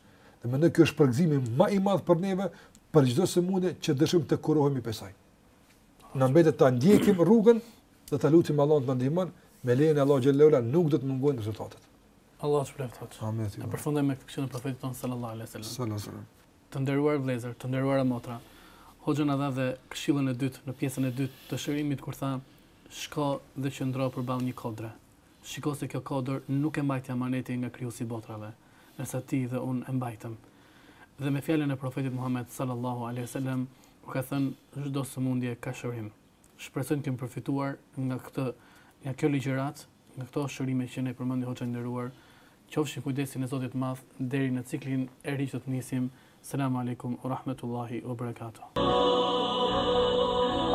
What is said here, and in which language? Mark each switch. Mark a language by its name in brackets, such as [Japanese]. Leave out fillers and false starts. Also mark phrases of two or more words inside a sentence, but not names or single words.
[Albanian] Dhe mendoj kjo është përgëzimi më i madh për neve për çdo sëmundje që dëshirojmë të kurohemi prej saj. Na mbetet ta ndjekim rrugën dhe ta lutim Allahun të na ndihmon, me lejen e Allahu [Arabic] جل وعلا [Albanian] nuk do të mungojnë rezultatet. Allah shpëloftë. Amin. Ne përfundojmë me këshillin e profetit ton [Arabic] صلى الله عليه وسلم. صلى الله عليه وسلم. [Albanian] Të nderuar vëllezër, të nderuara motra. Hoxha na dha dhe këshillën e dytë në pjesën e dytë të shërimit kur tha shko dhe qëndro përballë një kodre. Shiko se kjo kodër nuk e mbajti amaneti nga krijuesi i botrave, ndërsa ti dhe unë e mbajtëm. Dhe me fjalën e profetit Muhammed [Arabic] صلى الله عليه وسلم [Albanian] u ka thënë çdo sëmundje ka shërim. Shpresoj të kemi përfituar nga kjo ligjërat, nga këto shërime që ne përmendi hoxha nderuar. Qofshin kujdesin e Zotit Madh deri në ciklin e ri që të nisim. [Arabic] السلام عليكم ورحمة الله وبركاته.